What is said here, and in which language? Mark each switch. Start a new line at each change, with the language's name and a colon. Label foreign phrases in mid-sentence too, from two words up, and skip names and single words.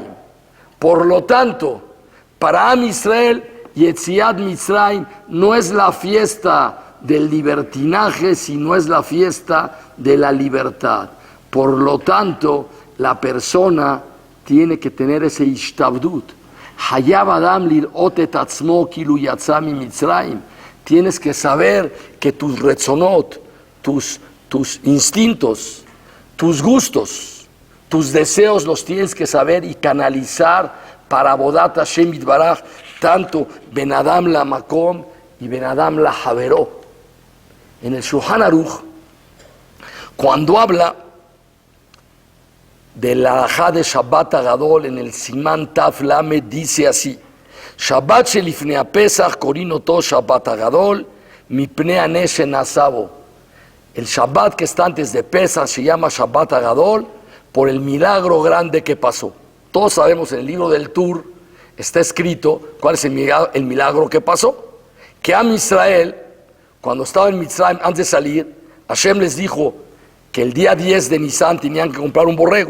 Spanish: Por lo tanto, para Am Yisrael,
Hebrew: יציאת מצרים
Spanish: no es la fiesta del libertinaje, sino es la fiesta de la libertad. Por lo tanto, la persona tiene que tener ese ishtabdut.
Hebrew: חייב אדם לראות את עצמו כאילו יצא ממצרים.
Spanish: Tienes que saber que tus retzonot, tus instintos, tus gustos, tus deseos los tienes que saber y canalizar para
Hebrew: עבודת השם יתברך,
Spanish: tanto
Hebrew: בין אדם למקום
Spanish: y
Hebrew: בין אדם לחבירו.
Spanish: En el Shulchan Aruch, cuando habla de la halajá de Shabbat Agadol en el Simán Taf Lamed, dice así:
Hebrew: שבת שלפני פסח קורין אותו שבת הגדול מפני הנס שנעשה בו.
Spanish: El Shabbat que está antes de Pesach se llama Shabbat Agadol por el milagro grande que pasó. Todos sabemos, en el libro del Tur está escrito cuál es el milagro que pasó. Que Am Yisrael, cuando estaba en Mitzrayim, antes de salir, Hashem les dijo que el día 10 de Nisan tenían que comprar un borrego.